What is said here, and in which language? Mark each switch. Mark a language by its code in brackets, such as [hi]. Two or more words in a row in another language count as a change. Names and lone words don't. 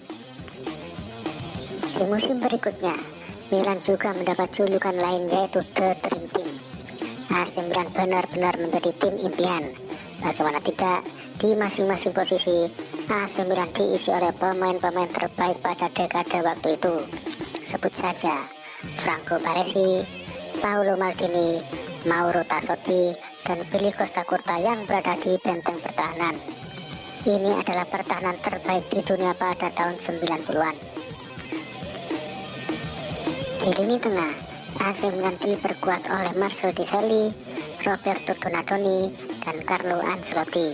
[id] Di musim berikutnya, Milan juga mendapat julukan lain yaitu [en] The Dream Team. [id] AC Milan benar-benar menjadi tim impian. Bagaimana tidak, di masing-masing posisi AC Milan diisi oleh pemain-pemain terbaik pada dekade waktu itu. Sebut saja Franco Baresi, Paolo Maldini, Mauro Tassotti, dan Billy Costa Curta yang berada di benteng pertahanan. Ini adalah pertahanan terbaik di dunia pada tahun 90-an. Di lini tengah, AC Milan diperkuat oleh Marcel Desailly, Roberto Donatoni, dan Carlo Ancelotti.